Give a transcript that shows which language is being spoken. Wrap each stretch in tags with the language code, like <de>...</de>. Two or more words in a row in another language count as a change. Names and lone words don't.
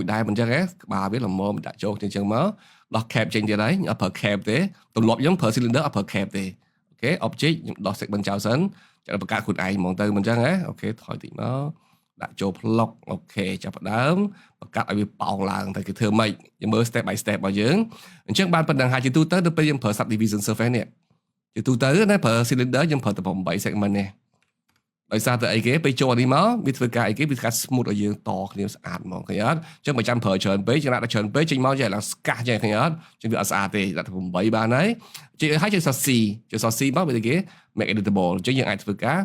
<km>ដែរមិនអញ្ចឹងក្បាលវាល្មមដាក់ចូលអញ្ចឹងមកដោះ cap ចេញទៀតហើយអត់ប្រើ cap ទេទម្លាប់ខ្ញុំប្រើ cylinder អត់ប្រើ cap ទេអូខេ object ខ្ញុំ ដោះ segment ចោលសិនចាំបង្កើតខ្លួនឯងហ្មងទៅមិនអញ្ចឹងអូខេថយតិចមកដាក់ចូល plug អូខេចាប់ផ្ដើមបង្កើតឲ្យវាប៉ោងឡើងតែគេធ្វើម៉េចយើងមើល</km> <en>step by step</en> <km>របស់យើងអញ្ចឹងបានប៉ុណ្ណឹងហើយជាទូទៅទៅពេលយើងប្រើ</km> <en>subdivision surface</en> <km>នេះជាទូទៅណាប្រើ cylinder យើងប្រើតែ8 segment នេះដោយសារតែអីគេពេលចូលនេះមកវាធ្វើការអីគេវាធ្វើការ smooth ឲ្យយើងតគ្នាស្អាតហ្មងឃើញអត់ អញ្ចឹងបើចាំប្រើច្រើនពេកចំណាក់ដល់ច្រើនពេកចេញមកចេះឡើងស្កាស់ចេះឃើញអត់ចឹងវាអត់ស្អាតទេដាក់ទៅ8បានហើយចេះហើយចេះសរ C ចេះសរ C មកវាអីគេ</km> <en>make editable</en> <km>អញ្ចឹងយើងអាចធ្វើការ</km>